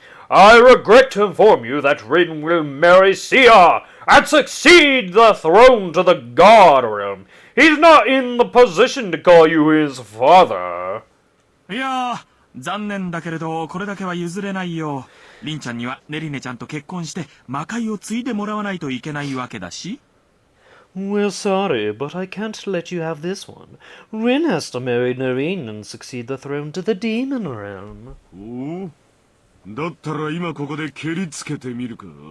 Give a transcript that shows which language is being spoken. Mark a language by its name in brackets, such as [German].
[English] I regret to inform you that Rin will marry Sia and succeed the throne to the God realm. He's not in the position to call you his father. [Japanese] いやー、残念だけれどこれだけは譲れないよ。りんちゃんにはネリネちゃんと結婚して魔界を継いでもらわないといけないわけだし。 [English] We're sorry, but I can't let you have this one. Rin has to marry Nerine and succeed the throne to the demon realm. [Japanese] おう。だったら今ここで蹴りつけてみるか。